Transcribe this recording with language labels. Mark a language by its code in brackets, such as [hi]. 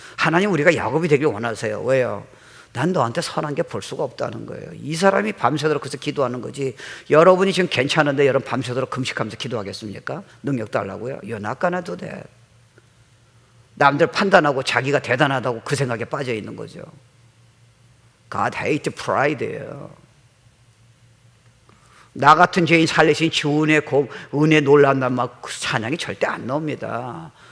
[ko] 하나님 우리가 야곱이 되길 원하세요. 왜요? 난 너한테 선한 게 볼 수가 없다는 거예요. 이 사람이 밤새도록 그래서 기도하는 거지. 여러분이 지금 괜찮은데 여러분 밤새도록 금식하면서 기도하겠습니까? 능력 달라고요? [en] You're not gonna do that. [ko] 남들 판단하고 자기가 대단하다고 그 생각에 빠져 있는 거죠. [en] God hates pride예요. [ko] 나 같은 죄인 살리신 주 은혜 놀라운 막 찬양이 절대 안 나옵니다.